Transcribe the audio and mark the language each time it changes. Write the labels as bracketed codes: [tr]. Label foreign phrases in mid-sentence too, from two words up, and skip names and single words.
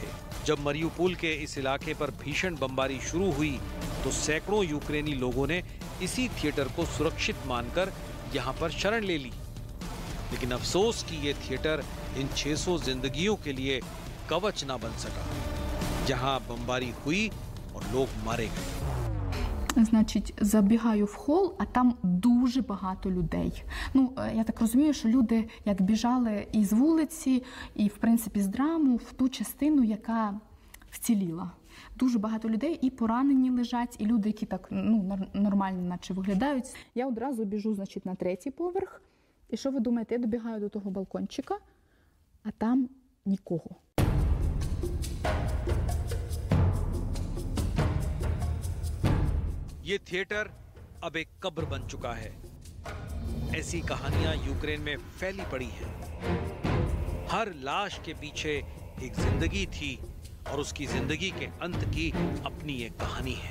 [hi] जब मरियुपोल के इस इलाके पर भीषण बमबारी शुरू हुई तो सैकड़ों यूक्रेनी लोगों ने इसी थिएटर को सुरक्षित मानकर यहाँ पर शरण ले ली। लेकिन अफसोस कि ये थिएटर इन 600 जिंदगियों के लिए कवच ना बन सका। जहाँ बमबारी हुई और लोग मारे गए। [uk] Значить, забігаю в хол, а там дуже багато людей. Ну, я так розумію, що люди як біжали і з вулиці, і, в принципі, з драму в ту частину, яка вціліла. Дуже багато людей і поранені лежать, і люди, які так, нормально наче виглядають. Я одразу біжу, значить, на 3-й поверх. І що ви думаєте? Я добігаю до того балкончика, а там нікого. [hi] ये थिएटर अब एक कब्र बन चुका है। ऐसी कहानियां यूक्रेन में फैली पड़ी हैं। हर लाश के पीछे एक जिंदगी थी और उसकी जिंदगी के अंत की अपनी एक कहानी है।